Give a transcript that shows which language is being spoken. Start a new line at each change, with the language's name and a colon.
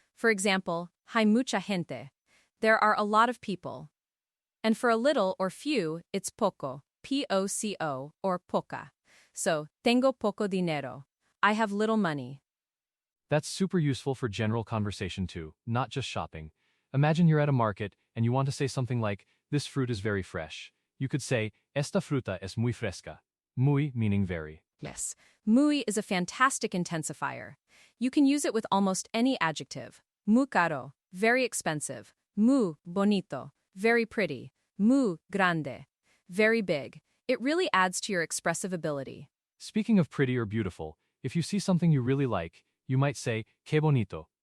Spanish: For example, hay mucha gente.
English: There are a lot of people. And for a little or few, it's poco, P-O-C-O, or poca. So, tengo poco dinero. I have little money. That's super useful for general conversation too, not just shopping. Imagine you're at a market and you want to say something like, this fruit is very fresh.
Spanish: You could say, esta fruta es muy fresca.
English: Muy meaning very. Yes, muy is a fantastic intensifier. You can use it with almost any adjective. Muy caro, very expensive. Muy bonito, very pretty. Muy grande, very big. It really adds to your expressive ability. Speaking of pretty or beautiful, if you see something you really like, you might say, que bonito.